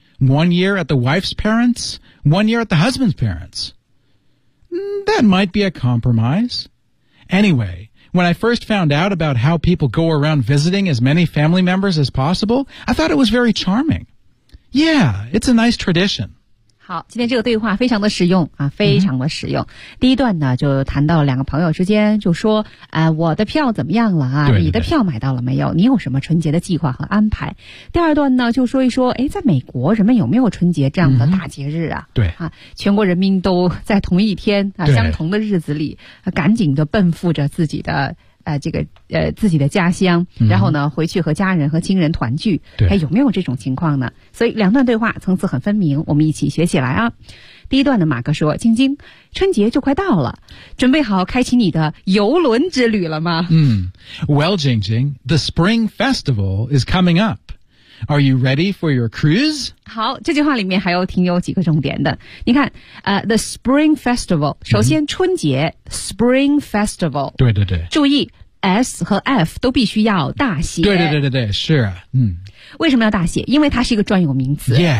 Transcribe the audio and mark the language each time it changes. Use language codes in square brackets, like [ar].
[en] 1 year at the wife's parents, 1 year at the husband's parents. That might be a compromise. Anyway... When I first found out about how people go around visiting as many family members as possible, I thought it was very charming. Yeah, it's a nice tradition. [zh] 好，今天这个对话非常的实用啊，非常的实用。第一段呢，就谈到两个朋友之间，就说，我的票怎么样了啊？对对对，你的票买到了没有？你有什么春节的计划和安排？第二段呢，就说一说，哎，在美国人们有没有春节这样的大节日啊？嗯、对啊，全国人民都在同一天啊，相同的日子里，啊、赶紧的奔赴着自己的。自己的家乡，然后呢，回去和家人和亲人团聚，还有没有这种情况呢？所以两段对话层次很分明，我们一起学起来啊。第一段的马哥说：“晶晶，春节就快到了，准备好开启你的游轮之旅了吗？” [en] Well, Jingjing, the Spring Festival is coming up. Are you ready for your cruise? [zh] 好，这句话里面还有挺有几个重点的。你看，the Spring Festival， 首先春节、Spring Festival，对对对，注意S 和 F 都必须要大写。对对对对对，是啊，嗯。为什么要大写？因为它是一个专有名词。